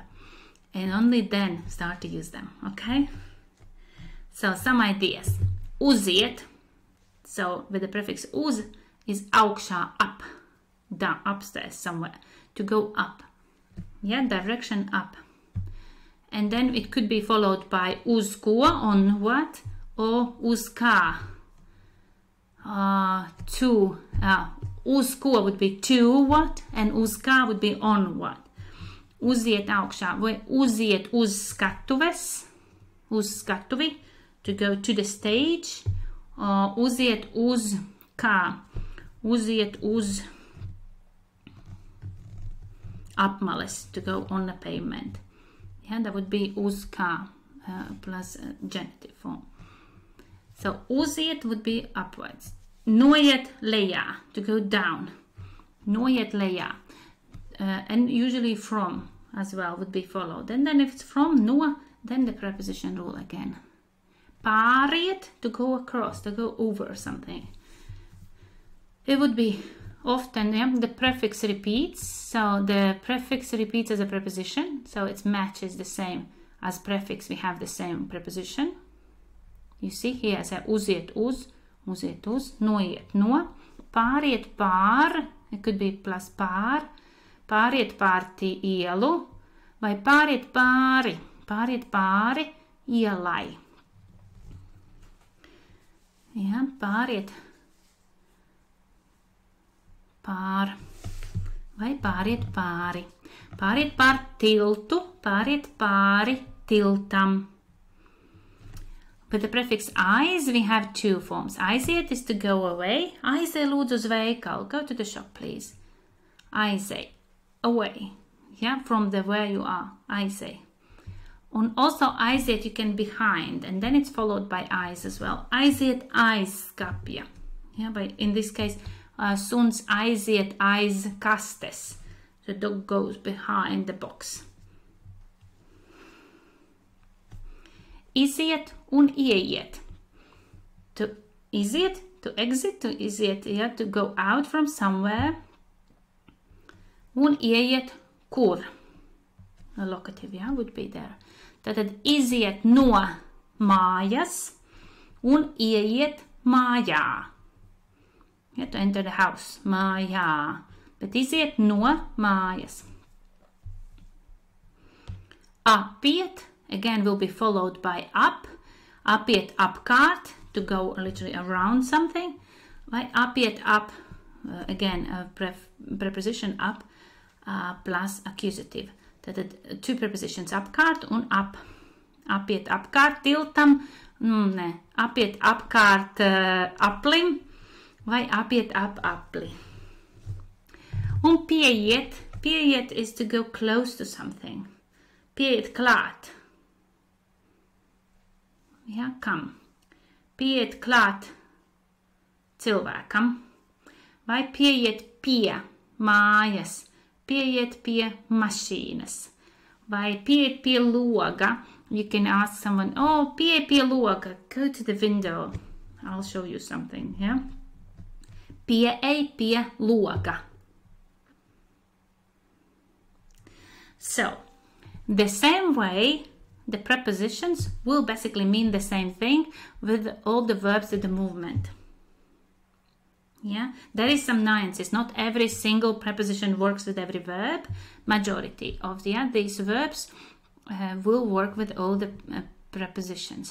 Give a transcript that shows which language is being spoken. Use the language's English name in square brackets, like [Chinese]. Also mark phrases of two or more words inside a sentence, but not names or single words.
[English] And only then start to use them, okay? So some ideas. Uziet, so with the prefix uz, is augšā, up, down, upstairs somewhere, to go up. Yeah, direction up. And then it could be followed by [Latvian] uz ko, [English] on what, or [Latvian] uz kā, [English] to, [Latvian] uz ko [English] would be to what, and [Latvian] uz kā [English] would be on what. [Latvian] Uziet augšā, vai uziet uz skatuves, uz skatuvi, [English] to go to the stage, or [Latvian] uziet uz kā, uziet uz apmales, [English] to go on the pavement. Yeah, that would be [Latvian] uz kā [English] plus genitive form. So uziet would be upwards. [Latvian] Noiet lejā, [English] to go down. [Latvian] Noiet lejā. [English] And usually from as well would be followed. And then if it's from, no, then the preposition rule again. Pāriet, to go across, to go over something. It would be often, yeah, the prefix repeats. So the prefix repeats as a preposition. So its match is the same as prefix. We have the same preposition. You see here, so [Latvian] uziet uz, noiet no, pāriet pār, [English] it could be plus [Latvian] pār, pāriet pār ielu, vai pāriet pāri ielai. Jā, pāriet pār, vai pāriet pāri. Pāriet pār tiltu, pāriet pāri tiltam. [English] With the prefix aiz, we have two forms. Aiziet is to go away. [Latvian] Aizej lūdzu uz veikalu. [English] Go to the shop, please. Aizej. Away. Yeah, from the where you are. [Latvian] Aizej. [English] And also aiziet you can behind, and then it's followed by aiz as well. [Latvian] Aiziet aiz skapja. [English] Yeah, but in this case, [Latvian] suns aiziet aiz kastes. [English] The dog goes behind the box. [Latvian] Iziet un ieiet. [English] To iziet, to exit, to iziet, yeah, to go out from somewhere. [Latvian] Un ieiet kur. [English] A locative, yeah, would be there. [Latvian] Tātad iziet no mājas un ieiet mājā. [English] Yeah, to enter the house, [Latvian] mājā. Bet iziet no mājas. Apiet, [English] again, will be followed by up. [Latvian] Apiet apkārt, [English] to go literally around something. [Latvian] Vai apiet [English] up, again, preposition up plus accusative. Tātad two prepositions, [Latvian] apkārt un up. Apiet apkārt tiltam, apiet apkārt aplim, vai apiet ap apli. Un pieiet [English] is to go close to something. [Latvian] Pieiet klāt. [English] Yeah, come. [Latvian] Pieiet klāt cilvēkam. Vai pieiet pie mājas. Pieiet pie mašīnas. Vai pieiet pie loga. [English] You can ask someone, [Latvian] oh, pieiet pie loga. [English] Go to the window. I'll show you something, yeah? [Latvian] Pieiet pie loga. [English] So, the same way, the prepositions will basically mean the same thing with all the verbs with the movement. Yeah, there is some nuances. Not every single preposition works with every verb. Majority of these verbs will work with all the prepositions.